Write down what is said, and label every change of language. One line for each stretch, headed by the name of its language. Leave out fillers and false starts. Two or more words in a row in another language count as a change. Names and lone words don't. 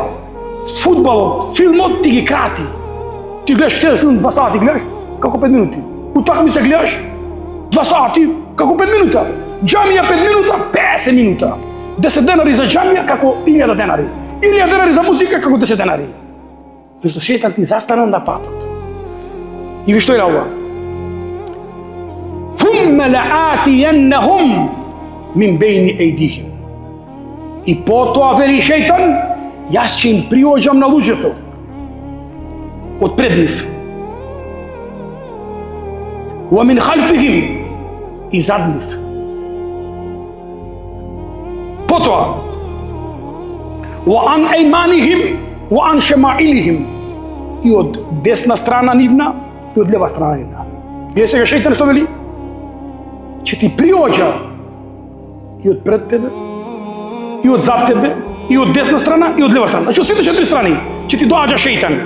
Macedonian: Фудбалот, филмот ти ги крати. Ти гледаш цел филм 2 сати, гледаш како 5 минути. Утакмица гледаш 2 сати, како 5 минута. Џамија 5 минута, 50 минута. 10 денари за џамија како 1000 денари. 1000 денари за музика како 10 денари. Зашто шејтан ти застана на патот. И ви што е ова?
Arabic: ثم لآتينهم من بين أيديهم.
Macedonian: И потоа вели шејтан, јас ќе им приоѓам на луѓето од пред нив.
Arabic: ومن خلفهم,
Macedonian: и зад нив.
Arabic: Потоа وعن أيمانهم وعن شمائلهم,
Macedonian: и од десна страна нивна и од лева страна нивна. Гледај сега шејтан што вели? Ќе ти приоѓа и од пред тебе, и од зад тебе, и од десна страна, и од лева страна. Значи, од сите 4 страни ќе ти доаѓа шејтан.